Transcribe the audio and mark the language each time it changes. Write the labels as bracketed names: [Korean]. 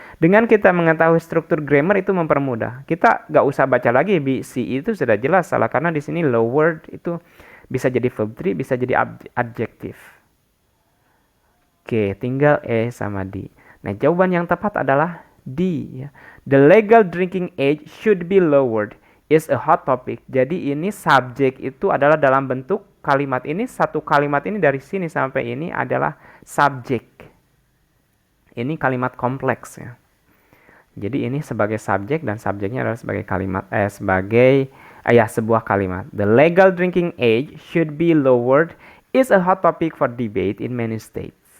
[Indonesian] Dengan kita mengetahui struktur grammar itu mempermudah. Kita nggak usah baca lagi B, C, I itu sudah jelas salah. Karena di sini lowered itu bisa jadi verb 3, bisa jadi adjektif. Oke, tinggal E sama D. Nah, jawaban yang tepat adalah D. Ya. [English] The legal drinking age should be lowered is a hot topic. [Indonesian] Jadi ini subjek itu adalah dalam bentuk kalimat ini, satu kalimat ini dari sini sampai ini adalah subjek. Ini kalimat kompleks ya. Jadi ini sebagai subjek dan subjeknya adalah sebagai kalimat sebuah kalimat. [English] The legal drinking age should be lowered is a hot topic for debate in many states.